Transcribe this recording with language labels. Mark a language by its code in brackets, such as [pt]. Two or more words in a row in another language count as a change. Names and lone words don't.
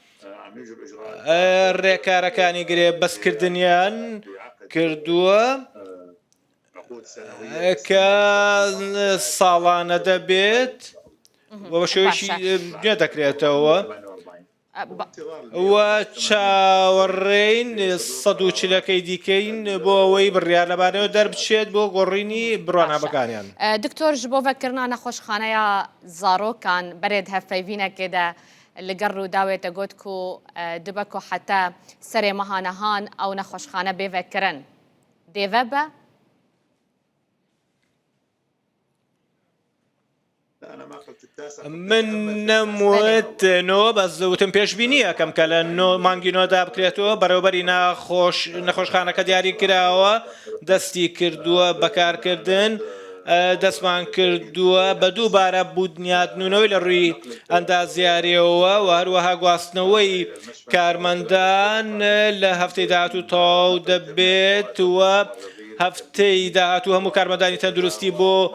[ckb] ڕێکارەکانی گرێبەستکردنیان کردووە کە ساڵانە دەبێت بۆ شێوەیەکی نوێ دەکرێتەوە و چاوەڕێین 140ەکەی دیکەین بۆ ئەوەی بڕیار لەبارەوە دەربچێت بۆ گۆڕینی بڕوانامەکانیان. [ku] دکتۆر ji bo vekirina nexweşxaneya zarokan berê hevpeyvînekê de li ger Rûdawê te got ku dibe ku hete serê meha nehan ew nexweşxane bê vekirin. Dêve be? [ckb] من نەموتنەوە بەس وتم پێشبینی یەکەم کە لە مانگی نۆدا بکرێتەوە بەڕێوەبەری نەخۆشخانەکە دیاری کراوە دەستی کردووە بەکارکردن دەستمان کردووە بە دووبارە بودنیاتنونەوەی لە ڕووی ئەندازیاریەوە و هەروەها گواستنەوەی کارمەندان لە هەفتەی داهاتوو تەواو دەبێت وە هەفتەی داهاتوو هەموو کارمەندانی تەندروستی بۆ